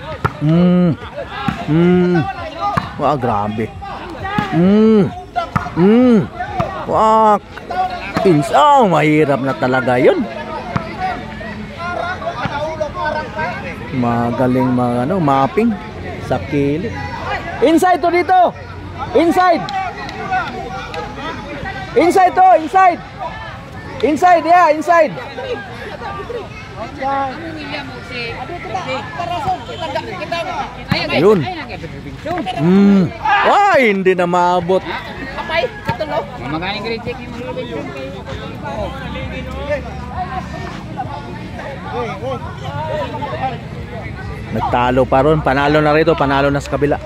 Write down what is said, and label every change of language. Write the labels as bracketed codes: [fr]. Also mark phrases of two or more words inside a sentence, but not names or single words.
[tl] Grabe. Mahirap na talaga yun. Magaling mapping sa kilid. [en] Inside to dito. Inside to, inside. Inside, yeah, inside. [tl] Ayun. Hindi na maabot. Nagtalo pa ron. Panalo na rito. Panalo na sa kabila.